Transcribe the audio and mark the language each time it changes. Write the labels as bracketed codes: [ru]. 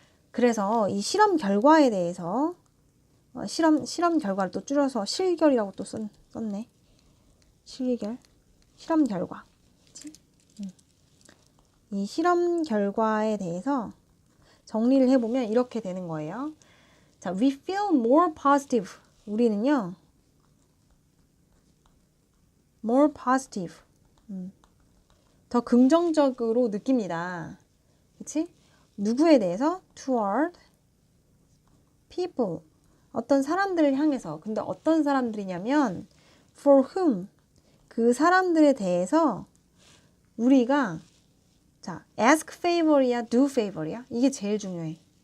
[ko] 그래서 이 실험 결과에 대해서 실험 결과를 또 줄여서 실결이라고 또 썼네. 실결. 실험 결과. 이 실험 결과에 대해서 정리를 해보면 이렇게 되는 거예요. [en] 자, we feel more positive. [ko] 우리는요, [en] more positive. [ko] 더 긍정적으로 느낍니다. 그치? 누구에 대해서? [en] toward people. [ko] 어떤 사람들을 향해서. 근데 어떤 사람들이냐면 [en] for whom. [ko] 그 사람들에 대해서 우리가 자, ask favor이야, do favor이야? 이게 제일 중요해.